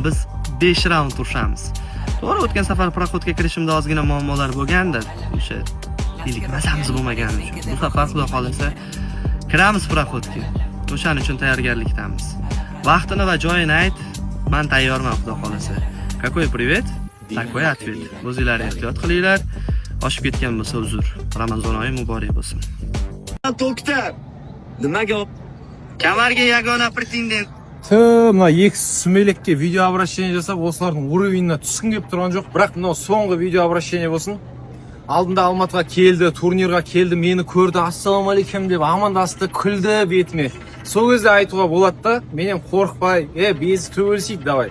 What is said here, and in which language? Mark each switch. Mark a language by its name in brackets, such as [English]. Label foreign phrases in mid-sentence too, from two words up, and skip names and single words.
[Uzbek] Biz 5 raund turishamiz. To'g'ri, o'tgan safar proxodga kirishimda ozgina muammolar bo'lgandi. O'sha ilikmasamiz bo'lmagani uchun. Bu safar xudo xolasa kiramiz proxodga. O'shaning uchun tayyorgarlikdamiz. Vaqtini va joyini ayt. Men tayyorman xudo xolasa. [Russian] Какой привет? Такой ответ. [Uzbek] O'zinglar ehtiyot qilinglar. Oshib ketgan bo'lsa uzr. Ramazon oyi muborak bo'lsin. To'xtab. Nima gap? Kamarga yagona pretendent. [Kazakh] Mana екі сүмелекке [Russian] видео обращение [Kazakh] жасап, осылардың уровеніне түскім келіп тұрған жоқ. Бірақ мынау соңғы [Russian] видео обращение [Kazakh] болсын. Алдында Алматыға келді, турнирға келді, мені көрді, ассалаумағалейкум деп амандасты, күлді бетіме. Сол кезде айтуға болады да, менен қорықпай, безі төбелесейік, давай.